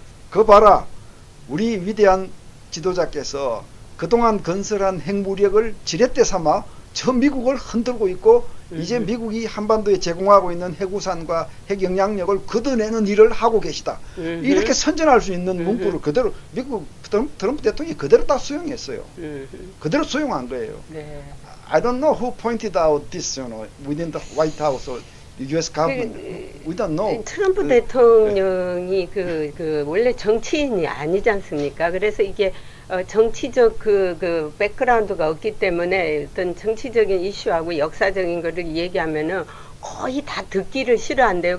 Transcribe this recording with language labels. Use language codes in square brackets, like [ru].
[ko] 그거 봐라, 우리 위대한 지도자께서 그동안 건설한 핵무력을 지렛대 삼아 저 미국을 흔들고 있고 이제 미국이 한반도에 제공하고 있는 핵우산과 핵 영향력을 걷어내는 일을 하고 계시다. 이렇게 선전할 수 있는 문구를 그대로 미국 트럼프 대통령이 그대로 다 수용했어요. 그대로 수용한 거예요. 네. [en] I don't know who pointed out this, within the White House or the U.S. government. We don't know. [ko] 트럼프 대통령이 원래 정치인이 아니지 않습니까? 그래서 이게 정치적 그 백그라운드가 없기 때문에 어떤 정치적인 이슈하고 역사적인 거를 얘기하면은 거의 다 듣기를 싫어한대요.